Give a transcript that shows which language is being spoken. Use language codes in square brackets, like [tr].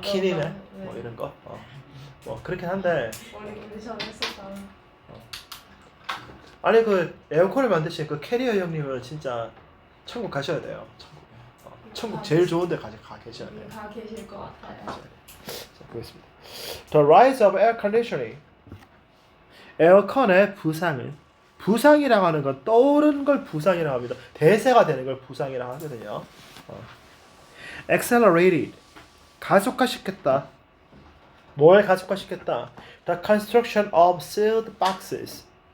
[ko] 키리네 네. 뭐 이런 거. 뭐 그렇긴 한데. 머리 컨디션 했었다. 아니 그 에어컨을 만드신 그 캐리어 형님은 진짜 천국 가셔야 돼요. 천국 제일 좋은 데 가 계셔야 돼요. 다 계실 것 같아요. 자, 보겠습니다. [en] The rise of air conditioning. [ko] 에어컨의 부상이라고 하는 건 떠오르는 걸 부상이라고 합니다. 대세가 되는 걸 부상이라고 하거든요. [en] Accelerated. [ko] 가속화시켰다. 뭘 가속화시켰다? [en] The construction of sealed boxes.